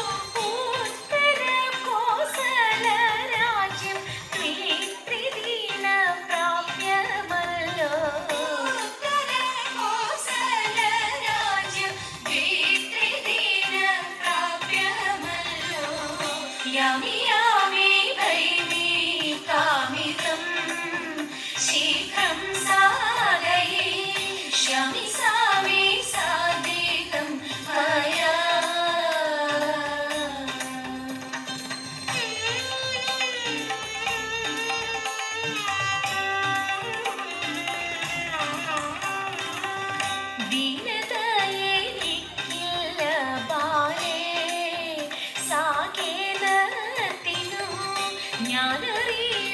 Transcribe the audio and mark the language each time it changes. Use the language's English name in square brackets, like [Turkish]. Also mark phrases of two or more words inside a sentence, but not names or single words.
[Malayalam] ഉത്തര കോസല രാജ്യം ത്രിദിന പ്രാപ്യമല്ലോ ഉത്തര കോസല രാജ്യം ത്രിദിന [Sanskrit] പ്രാപ്യമല്ലോ यामि यामि भैमि कामिदं शीघ्रं साधयिष्यामि सामि साधितं मया [Malayalam] ദീനതയെനിക്കില്ല ബാലേ സാകേതത്തിനു ഞാനറിയ